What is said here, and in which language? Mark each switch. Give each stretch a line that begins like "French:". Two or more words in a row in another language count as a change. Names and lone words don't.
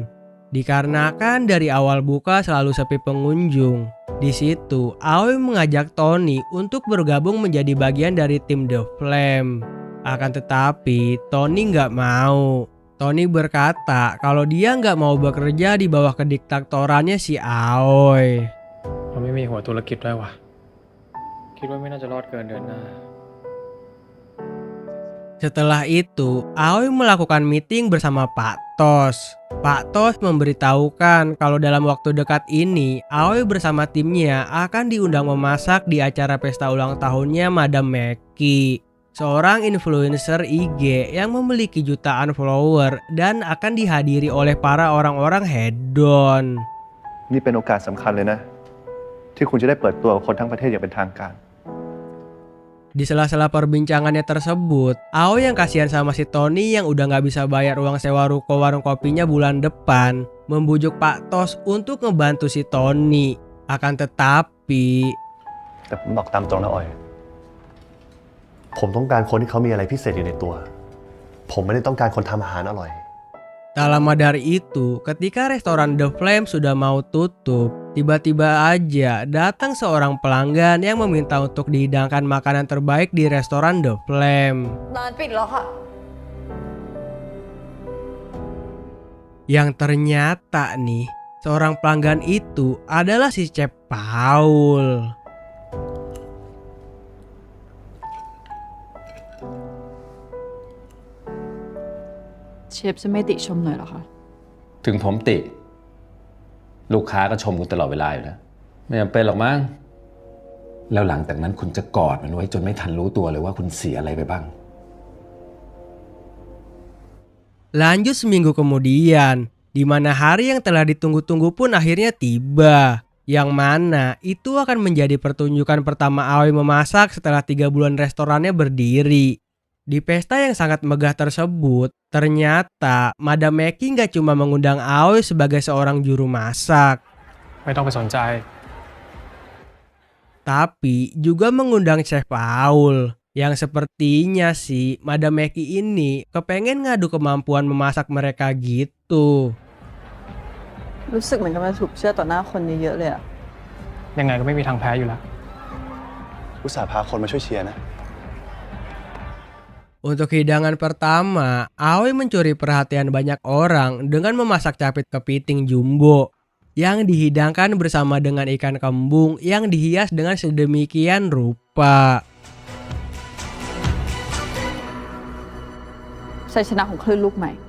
Indonesian: Dikarenakan dari awal buka selalu sepi pengunjung, di situ Aoi mengajak Tony untuk bergabung menjadi bagian dari tim The Flame. Akan tetapi Tony nggak mau. Tony berkata kalau dia nggak mau bekerja di bawah kediktatorannya si Aoi.
Thai: เราไม่มีหัวธุรกิจด้วยวะคิดว่าไม่น่าจะรอดเกินเดือนหน้า
Indonesian: Setelah itu, Aoi melakukan meeting bersama Pak Tos. Pak Tos memberitahukan kalau dalam waktu dekat ini, Aoi bersama timnya akan diundang memasak di acara pesta ulang tahunnya Madam Meki, seorang influencer IG yang memiliki jutaan follower dan akan dihadiri oleh para orang-orang hedon.
Thai: นี่เป็นโอกาสสำคัญเลยนะ ที่คุณจะได้เปิดตัวกับคนทั้งประเทศอย่างเป็นทางการ
Indonesian: Di sela-sela perbincangannya tersebut, Aoi yang kasihan sama si Tony yang udah gak bisa bayar uang sewa ruko warung kopinya bulan depan, membujuk Pak Tos untuk ngebantu si Tony. Akan tetapi...
Thai: แต่ผมบอกตามตรงนะออย ผมต้องการคนที่เขามีอะไรพิเศษอยู่ในตัว ผมไม่ได้ต้องการคนทำอาหารอร่อย
Indonesian: Tak lama dari itu, ketika restoran The Flame sudah mau tutup, tiba-tiba aja datang seorang pelanggan yang meminta untuk dihidangkan makanan terbaik di restoran The Flame.
Thai: ร้านปิดแล้วค่ะ
Indonesian: Yang ternyata nih, seorang pelanggan itu adalah si Chef Paul.
Thai: เชฟจะไม่ติชมหน่อยเหรอคะ ถึงผมติ ลูกค้าก็ชมคุณตลอดเวลาอยู่แล้ว ไม่จำเป็นหรอกมั้ง แล้วหลังจากนั้นคุณจะกอดมันไว้จนไม่ทันรู้ตัวเลยว่าคุณเสียอะไรไปบ้าง
Indonesian: Lanjut seminggu kemudian, di mana hari yang telah ditunggu-tunggu pun akhirnya tiba. Yang mana itu akan menjadi pertunjukan pertama Aoi memasak setelah 3 bulan restorannya berdiri. Di pesta yang sangat megah tersebut, ternyata Madam Meki nggak cuma mengundang Aoi sebagai seorang juru masak,
Thai: ไม่ต้องไปสนใจ
Indonesian: tapi juga mengundang Chef Paul. Yang sepertinya sih Madam Meki ini kepengen ngadu kemampuan memasak mereka gitu.
Thai: รู้สึกเหมือนกับมันถูกเชื่อต่อหน้าคนเยอะๆเลยอะ ยังไงก็ไม่มีทางแพ้อยู่แล้ว อุตส่าห์พาคนมาช่วยเชียร์นะ
Indonesian: Untuk hidangan pertama, Aoi mencuri perhatian banyak orang dengan memasak capit kepiting jumbo yang dihidangkan bersama dengan ikan kembung yang dihias dengan sedemikian rupa.
Thai: ชัยชนะของคลื่นลูกใหม่